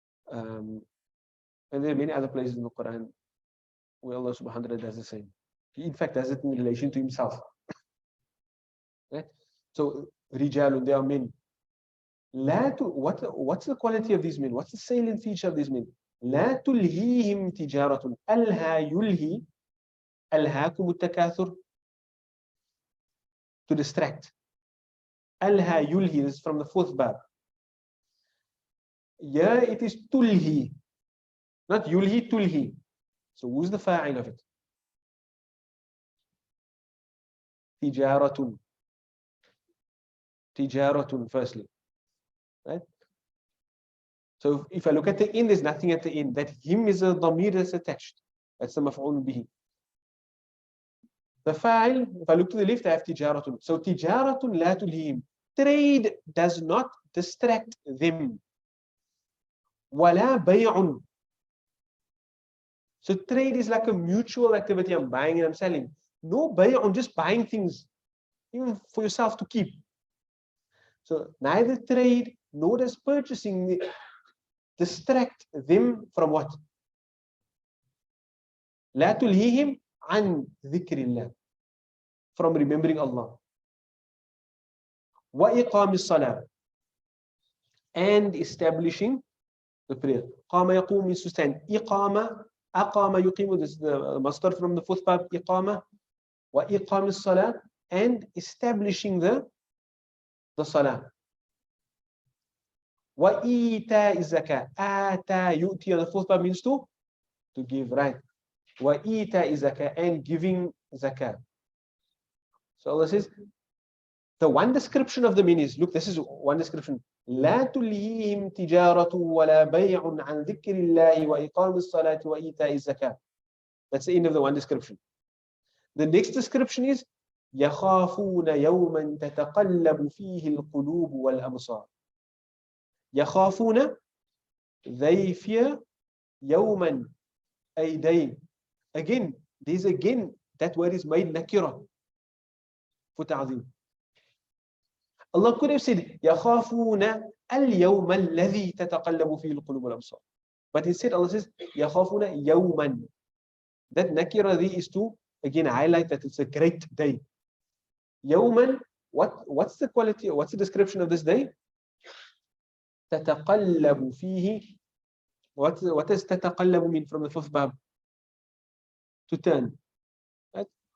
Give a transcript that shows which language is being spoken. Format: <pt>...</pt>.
<en>And there are many other places in the Quran where Allah subhanahu wa ta'ala does the same. He in fact does it in relation to himself. Right? So rijalun, they are men. What's the quality of these men? What's the salient feature of these men?</en> <ar>لا تلهيهم تجارة ألها يلهي ألهاكم التكاثر,</ar> <en>to distract.</en> <ar>ألها يلهي,</ar> <en>this is from the fourth bab. Yeah, it is tulhi, not yulhi, tulhi. So who's the fa'il of it? Tijaratun. Tijaratun, firstly. Right? So if I look at the end, there's nothing at the end. That him is a dhamir that's attached. That's the maf'ul bihi. The fa'il, if I look to the left, I have tijaratun. So tijaratun la tulhihim. Trade does not distract them. Wala bay'un. So trade is like a mutual activity. I'm buying and I'm selling. No bay'un, just buying things, even for yourself to keep. So neither trade nor does purchasing distract them from what?</en> <ar>لا تلهيهم عن ذكر الله,</ar> <en>from remembering Allah.</en> <ar>وإقام الصلاة,</ar> <en>and establishing the prayer.</en> <ar>قام يقوم</ar> <en>means to stand.</en> <ar>إقامة, أقام يقيم,</ar> <en>this is the masdar from the fourth bab, إقامة.</en> <ar>وإقام الصلاة,</ar> <en>and establishing the salah.</en> <ar>وإيتاء الزكاة. آتى يؤتي,</ar> <en>the fourth bab means to give, right?</en> <ar>وإيتاء الزكاة,</ar> <en>and giving zakah. So Allah says, the one description of the men is, look, this is one description.</en> <ar>لا تلهيهم تجارة ولا بيع عن ذكر الله وإقام الصلاة وإيتاء الزكاة.</ar> <en>That's the end of the one description. The next description is</en> <ar>يَخَافُونَ يَوْمًا تَتَقَلَّبُ فِيهِ الْقُلُوبُ وَالْأَبْصَارُ. يَخَافُونَ,</ar> <en>they fear,</en> <ar>يَوْمًا,</ar> <en>a day. Again, there's again, that word is made nakira for ta'zim. Allah could have said</en> <ar>يَخَافُونَ الْيَوْمَ الَّذِي تَتَقَلَّبُ فِيهِ الْقُلُوبُ وَالْأَبْصَارُ.</ar> <en>But instead Allah says</en> <ar>يَخَافُونَ يَوْمًا.</ar> <en>That nakira there is to again highlight that it's a great day.</en> <ar>يَوْمًا,</ar> <en>what's the quality, what's the description of this day?</en> <ar>تَتَقَلَّبُ فِيهِ.</ar> <en>What does</en> <ar>تَتَقَلَّبُ</ar> <en>mean from the fifth bab? To turn. Right?</en>